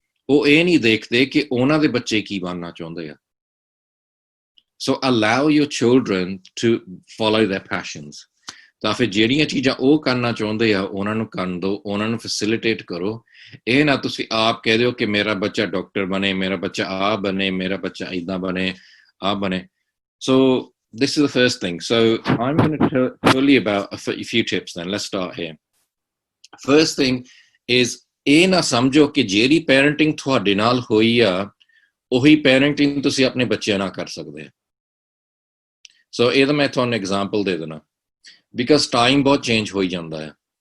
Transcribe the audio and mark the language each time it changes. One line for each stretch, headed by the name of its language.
Punjabi: ਉਹ ਇਹ ਨਹੀਂ ਦੇਖਦੇ ਕਿ ਉਹਨਾਂ ਦੇ ਬੱਚੇ ਕੀ ਬਣਨਾ ਚਾਹੁੰਦੇ ਆ।
English: So allow your children to follow their passions.
Punjabi: ਤਾਂ ਫਿਰ ਜਿਹੜੀਆਂ ਚੀਜ਼ਾਂ ਉਹ ਕਰਨਾ ਚਾਹੁੰਦੇ ਆ ਉਹਨਾਂ ਨੂੰ ਕਰਨ ਦਿਓ, ਉਹਨਾਂ ਨੂੰ ਫੈਸਿਲਿਟੇਟ ਕਰੋ। ਇਹ ਨਾ ਤੁਸੀਂ ਆਪ ਕਹਿ ਦਿਓ ਕਿ ਮੇਰਾ ਬੱਚਾ ਡਾਕਟਰ ਬਣੇ, ਮੇਰਾ ਬੱਚਾ ਆਹ ਬਣੇ, ਮੇਰਾ ਬੱਚਾ ਇੱਦਾਂ ਬਣੇ, ਆਹ ਬਣੇ।
English: So this is the first thing. So I'm going to tell you about a few tips then. Let's start here. First thing is,
Punjabi: ਇਹ ਨਾ ਸਮਝੋ ਕਿ ਜਿਹੜੀ ਪੈਰੈਂਟਿੰਗ ਤੁਹਾਡੇ ਨਾਲ ਹੋਈ ਆ ਉਹੀ ਪੈਰੈਂਟਿੰਗ ਤੁਸੀਂ ਆਪਣੇ ਬੱਚਿਆਂ ਨਾਲ ਕਰ ਸਕਦੇ। ਸੋ ਇਹਦਾ ਮੈਂ ਤੁਹਾਨੂੰ ਐਗਜ਼ਾਮਪਲ ਦੇ ਦੇਣਾ, ਬਿਕਾਜ਼ ਟਾਈਮ ਬਹੁਤ ਚੇਂਜ ਹੋਈ ਜਾਂਦਾ ਹੈ।